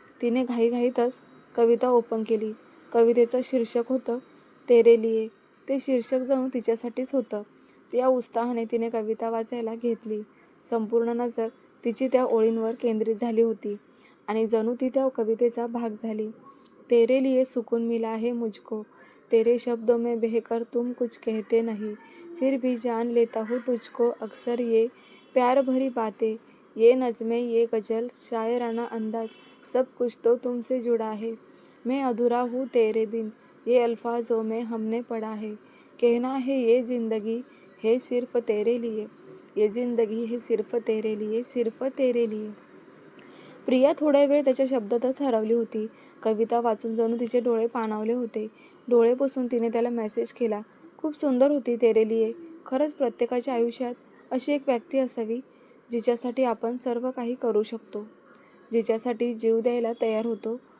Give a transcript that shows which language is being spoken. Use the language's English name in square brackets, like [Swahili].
[Marathi] तिने घाईघाईतच कविता ओपन केली. कवितेचं शीर्षक होतं तेरे लिए. ते शीर्षक जणू तिच्यासाठीच होतं. त्या उत्साहाने तिने कविता वाचायला घेतली. संपूर्ण नजर तिची त्या ओळींवर केंद्रित झाली होती आणि जणू ती त्या कवितेचा भाग झाली. [Hindi] तेरे लिए सुकून मिला है मुझको, तेरे शब्दों में बहकर तुम कुछ कहते नहीं, फिर भी जान लेता हूँ तुझको अक्सर ये प्यार भरी बातें, ये नज़में, ये गज़ल, शायराना अंदाज, सब कुछ तो तुमसे जुड़ा है. मैं अधूरा हूँ तेरे बिन, ये अल्फाजों में हमने पढ़ा है. कहना है ये ज़िंदगी है सिर्फ तेरे लिए, ये ज़िंदगी है सिर्फ तेरे लिए, सिर्फ तेरे लिए. [Marathi] प्रिया थोडा वेळ त्याच्या शब्दातच हरवली होती. कविता वाचून जणू तिचे डोळे पाणावले होते. डोळे पुसून तिने त्याला मेसेज केला. खूप सुंदर होती तेरे लिए. खरंच प्रत्येकाच्या आयुष्यात अशी एक व्यक्ती असावी जिच्यासाठी आपण सर्व काही करू शकतो, जिच्यासाठी जीव द्यायला तयार होतो.